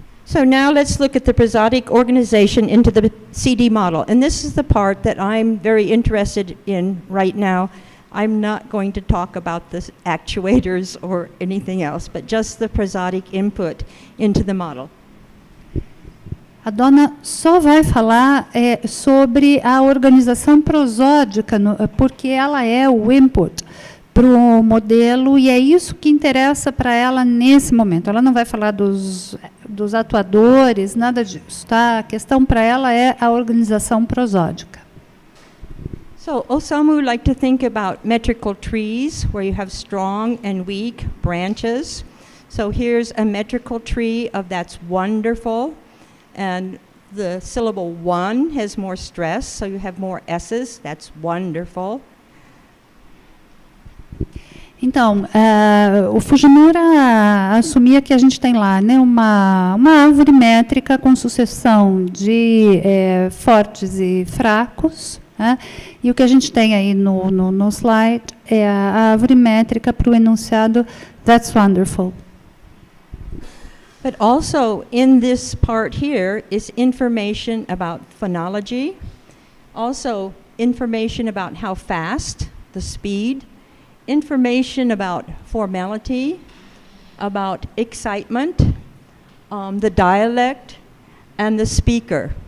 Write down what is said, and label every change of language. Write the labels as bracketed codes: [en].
[en] So now let's look at the prosodic organization into the CD model. And this is the part that I'm very interested in right now. I'm not going to talk about the actuators or anything else, but just the prosodic input into the model. [pt] A Donna só vai falar sobre a organização prosódica, porque ela é o input para o modelo, e é isso que interessa para ela nesse momento. Ela não vai falar dos atuadores, nada disso. Tá? A questão para ela é a organização prosódica. [en] So Osamu would like to think about metrical trees, where you have strong and weak branches. So here's a metrical tree of that's wonderful. And the syllable one has more stress, so you have more S's. That's wonderful. [pt] Então, o Fujimura assumia que a gente tem lá, né, uma árvore métrica com sucessão de fortes e fracos, né, e o que a gente tem aí no slide é a árvore métrica para o enunciado [en] "That's wonderful". But also in this part here is information about phonology, also information about how fast, the speed, information about formality, about excitement, the dialect, and the speaker.